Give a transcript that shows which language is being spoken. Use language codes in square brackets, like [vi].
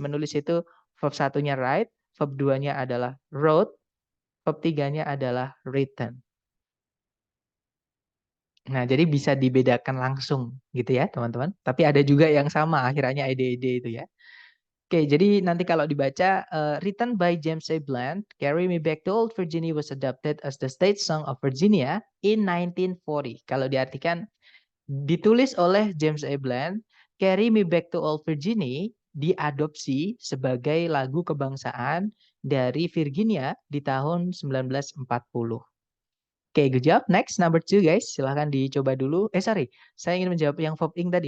[id] Menulis itu verb satunya write, verb 2-nya adalah wrote, verb 3-nya adalah written. Nah, jadi bisa dibedakan langsung gitu ya, teman-teman. Tapi ada juga yang sama, akhirnya ed-ed itu ya. Oke, jadi nanti kalau dibaca, [en] written by [id] James A. [en] Bland, Carry Me Back to Old Virginia was adopted as the state song of Virginia in 1940. [id] Kalau diartikan, ditulis oleh James A. Bland, Carry Me Back to Old Virginia diadopsi sebagai lagu kebangsaan dari Virginia di tahun 1940. Oke, [en] good job. Next, number two, guys. [id] Silahkan dicoba dulu. Sorry. Saya ingin menjawab yang verb ing tadi.